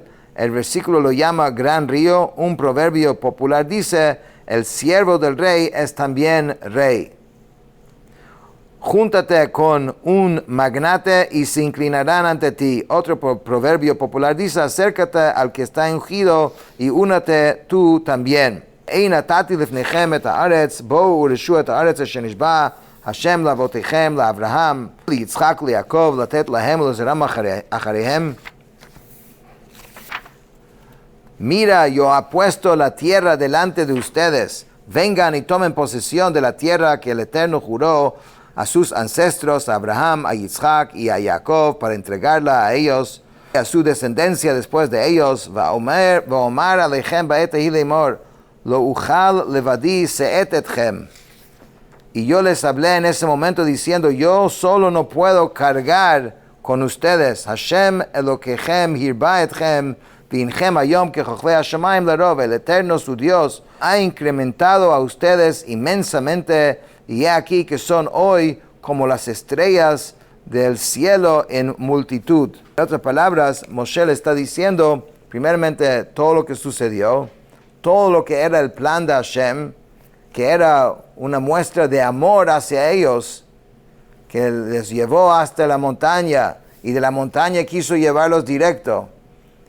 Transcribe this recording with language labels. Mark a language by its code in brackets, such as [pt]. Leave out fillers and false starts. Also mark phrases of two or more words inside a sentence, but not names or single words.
[es] El versículo lo llama gran río. Un proverbio popular dice, el siervo del rey es también rey. Júntate con un magnate y se inclinarán ante ti. Otro proverbio popular dice, acércate al que está ungido y únate tú también. [he] איינתתי לפניכם את הארץ, בואו ורשו את הארץ אשר נשבע השם לאבותיכם, לאברהם, ליצחק, ליעקב, לתת להם ולזרעם אחריהם. [es] Mira, yo he puesto la tierra delante de ustedes. Vengan y tomen posesión de la tierra que el Eterno juró a sus ancestros, a Abraham, a Yitzhak y a Jacob, para entregarla a ellos, a su descendencia después de ellos. [he] ואמר אליכם בעת ההיא לאמור, לא אוכל לבדי שאת אתכם. [es] Y yo les hablé en ese momento diciendo, yo solo no puedo cargar con ustedes. [he] השם אלוקיכם הרבה אתכם והנכם היום ככוכבי השמים לרוב. [es] El Eterno, su Dios, ha incrementado a ustedes inmensamente, y he aquí que son hoy como las estrellas del cielo en multitud. En otras palabras, Moshe le está diciendo, primeramente, todo lo que sucedió, todo lo que era el plan de Hashem, que era una muestra de amor hacia ellos, que les llevó hasta la montaña, y de la montaña quiso llevarlos directo.